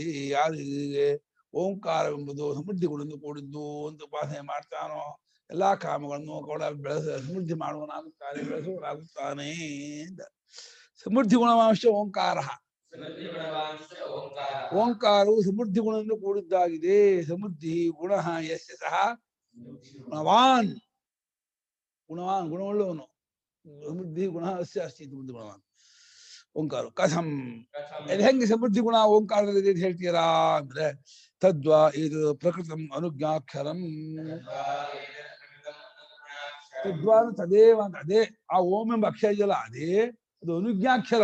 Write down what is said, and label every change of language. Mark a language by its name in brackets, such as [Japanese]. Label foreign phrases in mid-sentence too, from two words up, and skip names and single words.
[Kannada] ಯಾರಿಗೆ ಓಂಕಾರವೆಂಬುದು ಸಮೃದ್ಧಿ ಗುಣದಿಂದ ಕೂಡಿದ್ದು ಅಂತ ಉಪಾಸನೆ ಮಾಡ್ತಾನೋ ಎಲ್ಲಾ ಕಾಮಗಳನ್ನು ಕೂಡ ಸಮೃದ್ಧಿ ಮಾಡುವನಾಗುತ್ತಾನೆ, ಬೆಳೆಸುವನಾಗುತ್ತಾನೆ ಅಂತ. ಸಮೃದ್ಧಿ ಗುಣವಾಂಶ ಓಂಕಾರ. ಓಂಕಾರವು ಸಮೃದ್ಧಿ ಗುಣದಿಂದ ಕೂಡಿದ್ದಾಗಿದೆ. [Sanskrit] ಸಮೃದ್ಧಿ ಗುಣ ಯಸ್ಯ ಸಹ ಗುಣವಾನ್. [Kannada] ಗುಣವಾನ್ ಗುಣವುಳ್ಳವನು. [Sanskrit] ಸಮೃದ್ಧಿ ಗುಣ ಅಸ್ಯ ಅಸ್ತಿ ಸಮೃದ್ಧಿ ಗುಣವಾನ್ ಓಂಕಾರ. [Kannada] ಕಥಂ ಹೆಂಗೆ ಸಮೃದ್ಧಿ ಗುಣ ಓಂಕಾರದಲ್ಲಿ ಹೇಳ್ತೀರಾ ಅಂದ್ರೆ ತದ್ವಾ ಇದು [Sanskrit] ಪ್ರಕೃತಂ ಅನುಜ್ಞಾಕ್ಷರಂ. ತದ್ವಾ ತದೇವ ಅಂತ. [Kannada] ಅದೇ ಆ ಓಂ ಎಂಬ ಅಕ್ಷರ ಇದೆಯಲ್ಲ ಅದೇ ಅದು ಅನುಜ್ಞಾಕ್ಷರ.